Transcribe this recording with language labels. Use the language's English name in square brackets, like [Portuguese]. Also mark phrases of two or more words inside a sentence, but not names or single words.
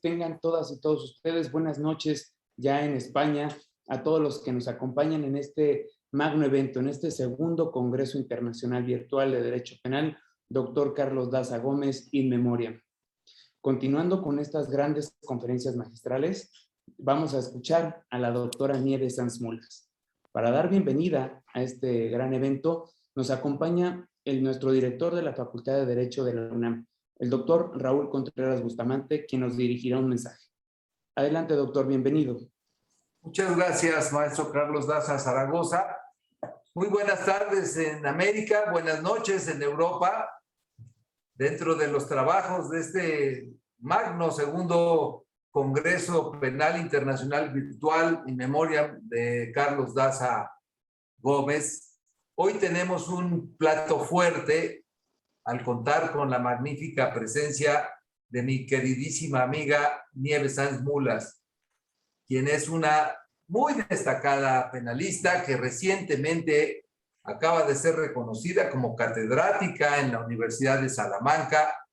[Spanish] Tengan todas y todos ustedes buenas noches ya en España. A todos los que nos acompañan en este magno evento, en este segundo Congreso Internacional Virtual de Derecho Penal, doctor Carlos Daza Gómez, in memoriam. Continuando con estas grandes conferencias magistrales, vamos a escuchar a la doctora Nieves Sanz Mulas. Para dar bienvenida a este gran evento, nos acompaña nuestro director de la Facultad de Derecho de la UNAM, el doctor Raúl Contreras Bustamante, quien nos dirigirá un mensaje. Adelante, doctor, bienvenido. Muchas gracias, maestro Carlos Daza Zaragoza. Muy buenas tardes en América, buenas noches en Europa. Dentro de los trabajos de este magno segundo Congreso Penal Internacional Virtual in memoriam de Carlos Daza Gómez, hoy tenemos un plato fuerte al contar con la magnífica presencia de mi queridísima amiga Nieves Sanz Mulas, quien es una muy destacada penalista que recientemente acaba de ser reconocida como catedrática en la Universidad de Salamanca,